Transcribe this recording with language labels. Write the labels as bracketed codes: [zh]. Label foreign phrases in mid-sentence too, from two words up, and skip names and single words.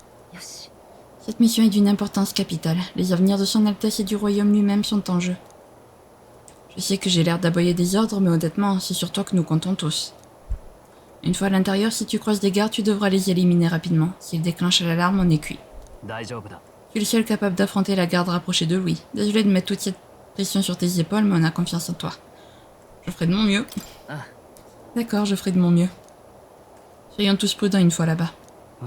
[ja] よし。 [fr] Cette mission est d'une importance capitale. Les avenirs de son Altesse et du royaume lui-même sont en jeu. Je sais que j'ai l'air d'aboyer des ordres, mais honnêtement, c'est sur toi que nous comptons tous. Une fois à l'intérieur, si tu croises des gardes, tu devras les éliminer rapidement. S'ils déclenchent l'alarme, on est cuit. [ja] 大丈夫だ。 [fr] Tu es le seul capable d'affronter la garde rapprochée de Louis. Désolé de mettre toute cette pression sur tes épaules, mais on a confiance en toi. Je ferai de mon mieux. Ah. D'accord, je ferai de mon mieux. Soyons tous prudents une fois là-bas. Ah.